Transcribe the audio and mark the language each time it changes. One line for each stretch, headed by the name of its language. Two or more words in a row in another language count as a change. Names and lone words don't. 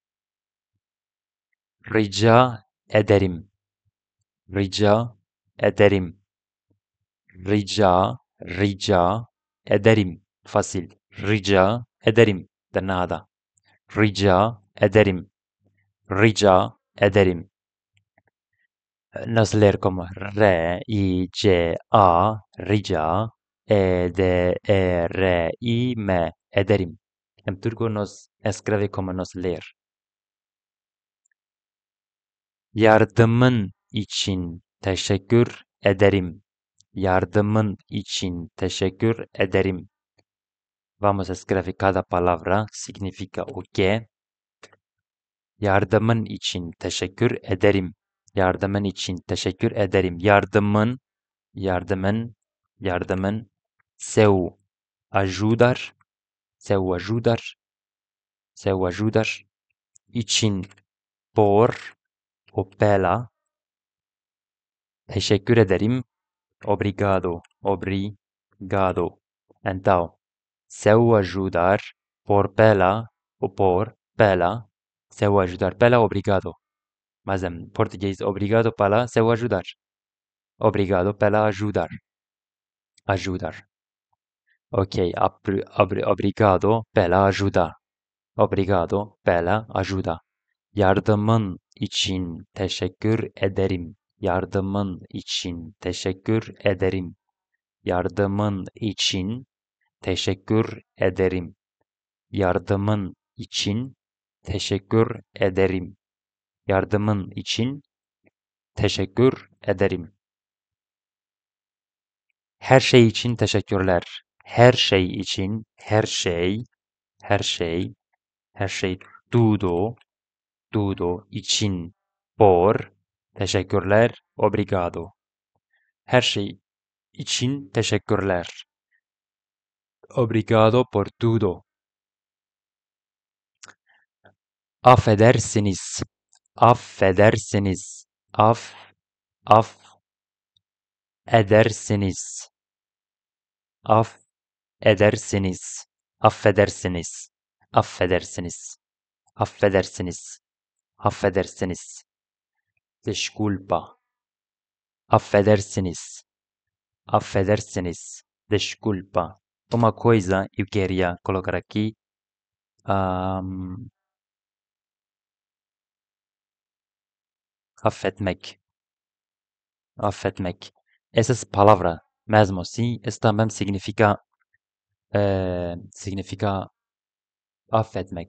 Turkish: Rica ederim. Rica ederim. Rica ederim. Fácil. Rica ederim.
Portuguese: De nada.
Turkish: Rica ederim. Rica ederim.
Portuguese: Nos ler como R-I-C-A, rica, E-D-E-R-I-M, ederim. En turco nos escreve como nos ler.
Turkish: Yardımın için teşekkür ederim. Yardımın için teşekkür ederim.
Spanish: Vamos a escribir cada palabra significa o qué.
Turkish: Yardımın için teşekkür ederim. Yardımın için teşekkür ederim.
Portuguese: Yardımın seu ajudar, seu ajudar için por o pela.
Turkish: Teşekkür ederim.
Portuguese: Obrigado. Então, seu ajudar por pela ou por pela, seu ajudar pela obrigado. Mas em português, obrigado pela seu ajudar. Obrigado pela ajudar. Ok, obrigado pela ajuda. Obrigado pela ajuda.
Turkish: Yardımın için teşekkür ederim. Yardımın için teşekkür ederim. Yardımın için teşekkür ederim. Yardımın için teşekkür ederim. Yardımın için teşekkür ederim. Her şey için teşekkürler. Her şey için, her şey, tudo için, por, teşekkürler, obrigado. Her şey için teşekkürler.
Portuguese: Obrigado por tudo.
Turkish: Affedersiniz. Affedersiniz. Af edersiniz. Affedersiniz. Affedersiniz. Affedersiniz. Affedersiniz. Affedersiniz. Desculpa. Affedersiniz. Affedersiniz.
Portuguese: Desculpa. Uma coisa eu queria colocar aqui. Affetmek. Affetmek. Essas palavras, mesmo assim, isso também significa affetmek.